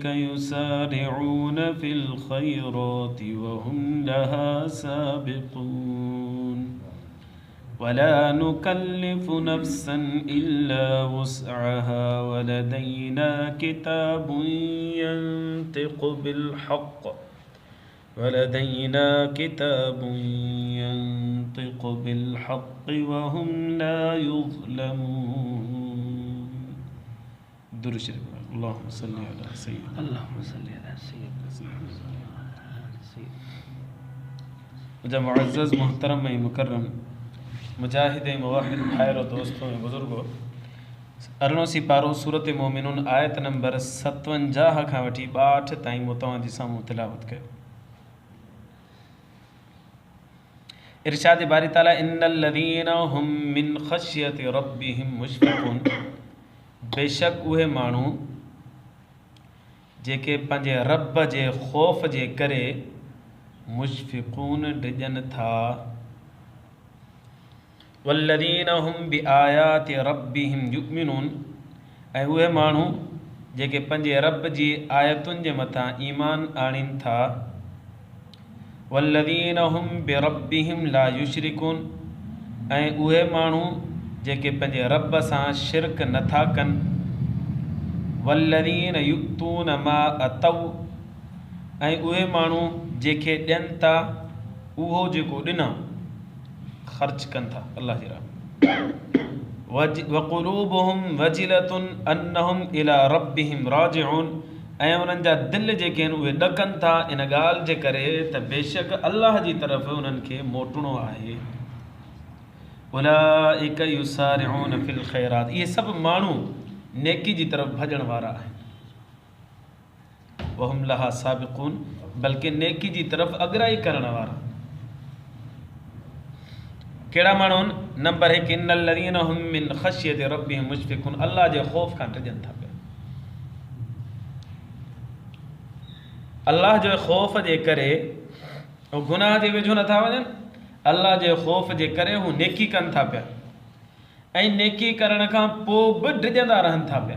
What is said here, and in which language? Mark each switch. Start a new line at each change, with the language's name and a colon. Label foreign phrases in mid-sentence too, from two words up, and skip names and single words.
Arabic: يسارعون في الخيرات وهم لها سابقون ولا نكلف نفسا إلا وسعها ولدينا كتاب ينطق بالحق وهم لا يظلمون.
Sindhi: درود شریف
Arabic: اللهم صل على سيدنا
Sindhi: मुझे मुअज़्ज़ज़ मोहतरम मुकर्रम मुजाहिद मुवाहिद भाइरों दोस्तों बुजुर्गों अरिड़ों सिपारो सूरत मोमिनून आयत नंबर 57 खां वठी 62 ताईं मूं तव्हांजे साम्हूं तिलावत कयो। इरशाद बारी ताला
Arabic: إن الذين هم من خشية ربهم مشفقون,
Sindhi: बेशक उहे माण्हू जेके पंहिंजे रब जे ख़ौफ़ जे करे मुश्फ़िक़ून डिॼनि था।
Arabic: والذين هم بآيات ربهم يؤمنون,
Sindhi: ऐं उहे माण्हू जेके पंहिंजे रब जी आयतुनि जे मथां ईमान आणीनि था।
Arabic: والذين هم بربهم لا يشركون,
Sindhi: ऐं उहे माण्हू जेके पंहिंजे रब सां शिरक नथा कनि।
Arabic: والذين يؤتون ما آتوا,
Sindhi: ऐं उहे माण्हू जेके ॾियनि था उहो जेको ॾिना ख़र्च कनि था अल्लाह जी राह।
Arabic: وقلوبهم وجلة أنهم إلى ربهم راجعون,
Sindhi: ऐं उन्हनि जा दिलि जेके आहिनि उहे ॾकनि था इन ॻाल्हि जे करे त बेशक अल्लाह जी तरफ़ उन्हनि खे मोटणो आहे।
Arabic: أولئك يسارعون في الخيرات,
Sindhi: इहे सभु माण्हू नेकी जी तरफ़ भॼण वारा आहिनि।
Arabic: وهم لها سابقون,
Sindhi: बल्कि नेकी जी तरफ़ अॻिराई करण वारा। कहिड़ा माण्हू आहिनि? नंबर 1,
Arabic: إن الذين هم من خشية ربهم مشفقون,
Sindhi: अल्लाह जे ख़ौफ़ खां डिॼनि था पिया। अल्लाह जे ख़ौफ़ जे करे हू गुनाह जे वेझो नथा वञनि, अल्लाह जे ख़ौफ़ जे करे हू नेकी कनि था पिया, ऐं नेकी करण खां पोइ बि डिॼंदा रहनि था पिया।